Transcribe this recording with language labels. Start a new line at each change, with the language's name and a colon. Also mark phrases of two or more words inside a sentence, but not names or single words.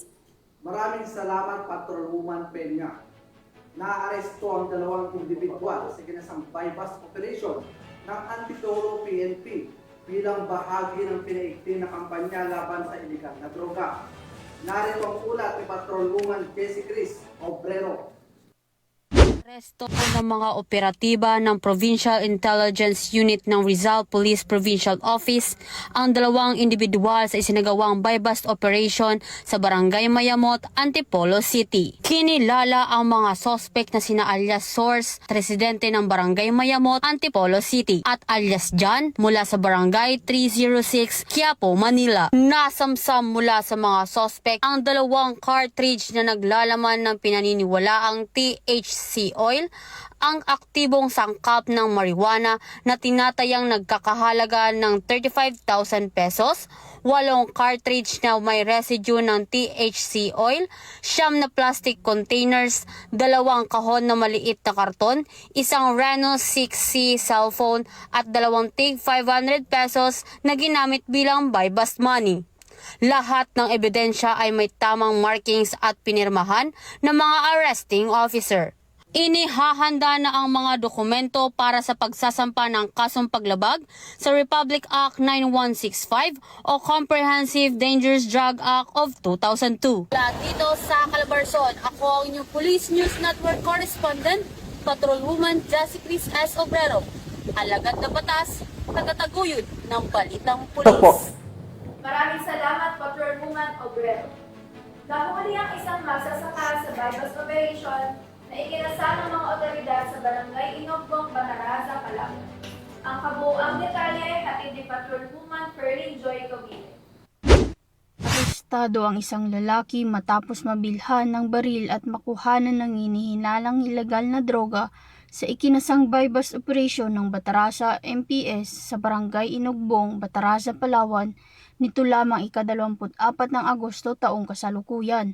Filipino: Maraming salamat, Patrolwoman Peña. Naaresto ang 2 individual sa ginasang
English: bypass operation
Filipino: ng Antipolo PNP bilang bahagi ng pinaigting na kampanya laban sa iligal na droga. Narito ang ulat ni Patrolwoman Jessie Chris Obrero. Aresto ng mga operatiba ng Provincial Intelligence Unit ng Rizal Police Provincial Office ang 2 individual sa isinagawang
English: buy-bust operation
Filipino: sa Barangay Mayamot, Antipolo City. Kinilala ang mga sospek na sina alias Source, residente ng Barangay Mayamot, Antipolo City at alias John mula sa Barangay 306, Quiapo, Manila. Nasamsam mula sa mga sospek ang 2 cartridge na naglalaman ng pinaniniwalaang
English: THC oil,
Filipino: ang aktibong sangkap ng marijuana na tinatayang nagkakahalaga ng 35,000 pesos, 8 cartridge na may residue ng
English: THC oil,
Filipino: 9 na
English: plastic containers,
Filipino: 2 kahon na maliit na karton, isang Reno 6C cellphone at 2 tig 500 pesos na ginamit bilang
English: buy-bust money.
Filipino: Lahat ng ebidensya ay may tamang markings at pinirmahan ng mga
English: arresting officer.
Filipino: Inihahanda na ang mga dokumento para sa pagsasampa ng kasong paglabag sa Republic Act 9165 o Comprehensive Dangerous Drug Act of 2002. Dito sa Calabarzon, ako ang inyong Police News Network Correspondent, Patrolwoman Jessie Chris S. Obrero. Alagad na batas, tagataguyod ng balitang pulis. Maraming salamat, Patrolwoman Obrero. Nahuli ang isang magsasaka sa
English: buy-bust operation
Filipino: na ikinasal ng mga otoridad sa Barangay Inogbong, Banaraza, Calao. Ang kabuuang detalye hatid arestado ang isang lalaki matapos mabilhan ng baril at makuhanan ng hinihinalang ilegal na droga sa ikinasang
English: bypass operation
Filipino: ng Batarasa MPS sa Barangay Inugbong, Batarasa, Palawan nito lamang ika-24 ng Agosto taong kasalukuyan.